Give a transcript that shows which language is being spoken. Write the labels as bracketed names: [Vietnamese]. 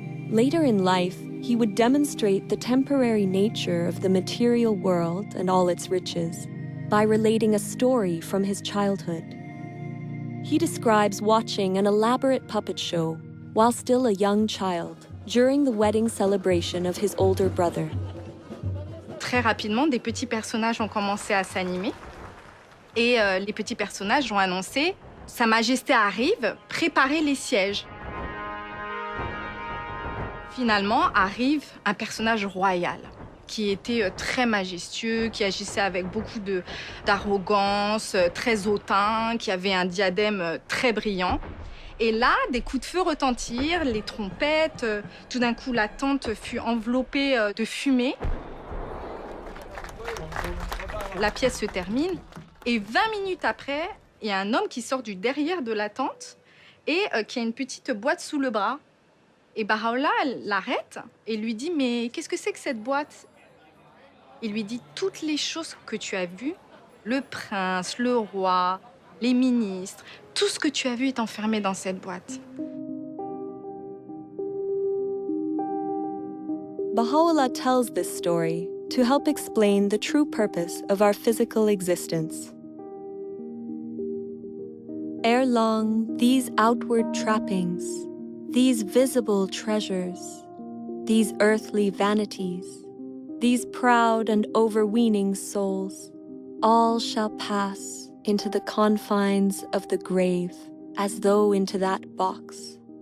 [English] Later in life, he would demonstrate the temporary nature of the material world and all its riches by relating a story from his childhood. He describes watching an elaborate puppet show while still a young child during the wedding celebration of his older brother. [French] Très rapidement, des petits personnages ont commencé à s'animer. Et les petits personnages ont annoncé « Sa Majesté arrive, préparez les sièges ». Finalement, arrive un personnage royal qui était très majestueux, qui agissait avec beaucoup d'arrogance, très hautain, qui avait un diadème très brillant. Et là, des coups de feu retentirent, les trompettes. Tout d'un coup, la tente fut enveloppée de fumée. La pièce se termine et 20 minutes après, il y a un homme qui sort du derrière de la tente et qui a une petite boîte sous le bras. Et Bahá'u'lláh l'arrête et lui dit « Mais qu'est-ce que c'est que cette boîte ?» Il lui dit « Toutes les choses que tu as vues, le prince, le roi, les ministres, tout ce que tu as vu est enfermé dans cette boîte. » [English] Bahá'u'lláh tells this story to help explain the true purpose of our physical existence. Ere long, these outward trappings, these visible treasures, these earthly vanities, these proud and overweening souls, all shall pass into the confines of the grave, as though into that box.